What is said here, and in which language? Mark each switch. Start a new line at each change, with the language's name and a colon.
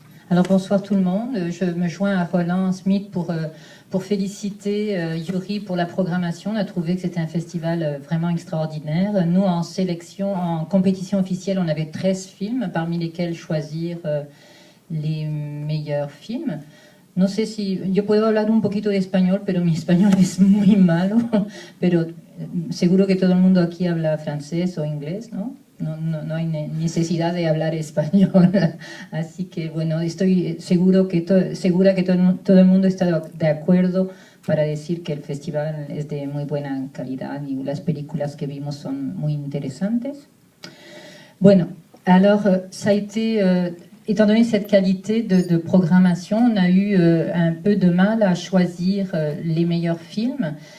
French: Alors, bonsoir tout le monde. Je me joins à Roland Smith pour féliciter Yuri pour la programmation. On a trouvé que c'était un festival vraiment extraordinaire. Nous, en sélection, en compétition officielle, on avait 13 films, parmi lesquels choisir les meilleurs films.
Spanish: No sé si... Yo puedo hablar un poquito de español, pero mi español es muy malo. Pero seguro que todo el mundo aquí habla francés o inglés, ¿no? No hay necesidad de hablar español. Así que, bueno, estoy segura que todo el mundo está de acuerdo para decir que el festival es de muy buena calidad y las películas que vimos son muy interesantes.
French: Bueno, alors, ça a été... étant donné cette qualité de programmation, on a eu un peu de mal à choisir les meilleurs films.